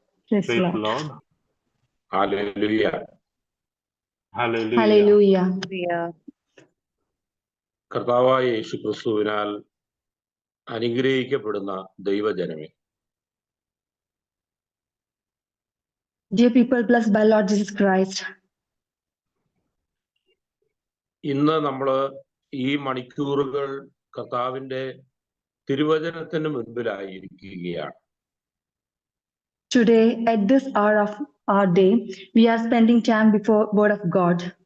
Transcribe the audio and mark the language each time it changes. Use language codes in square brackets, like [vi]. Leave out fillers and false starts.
[en] Praise the Lord. Hallelujah. Hallelujah. [ml] കർത്താവായ യേശുക്രിസ്തുവിനാൽ അനുഗ്രഹിക്കപ്പെടുന്ന ദൈവജനമേ, [en] Dear people blessed by Lord Jesus Christ, [ml] ഇന്ന് നമ്മൾ ഈ മണിക്കൂറുകൾ കർത്താവിന്റെ തിരുവചനത്തിന് മുൻപിലായിരിക്കുകയാണ്. [en] today at this hour of our day, we are spending time before Word of God.